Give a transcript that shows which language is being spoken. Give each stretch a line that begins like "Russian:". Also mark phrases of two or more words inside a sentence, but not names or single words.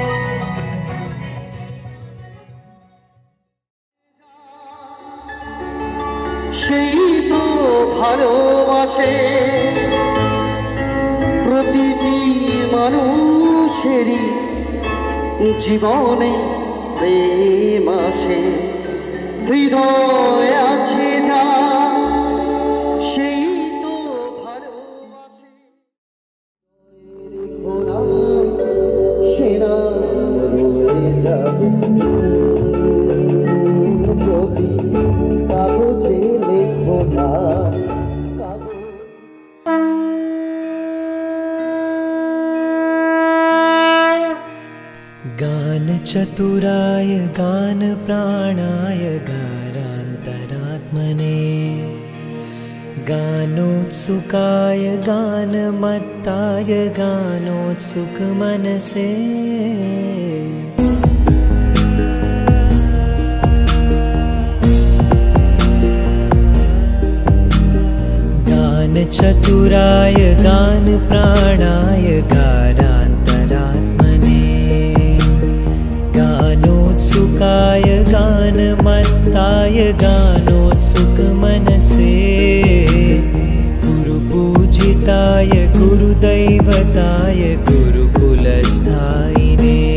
Bangla: সেই তো ভালোবাসে প্রতিটি মানুষেরই জীবনে প্রেম আসে হৃদয় আছে যা সেই তো ভালোবাসে সেনা রয়ে যাবে যদি কাগজে লেখো না
Sanskrit: गान चतुराय गान प्राणाय गारान्तरात्मने गानोत्सुकाय गानमत्ताय गानोत्सुकमनसे गान चतुराय गान प्राणाय गारान्तरात्मने गानोत्सुकाय गानमत्ताय गानोत्सुकमनसे गुरुपूजिताय गुरुदैवताय गुरुकुलस्थायिने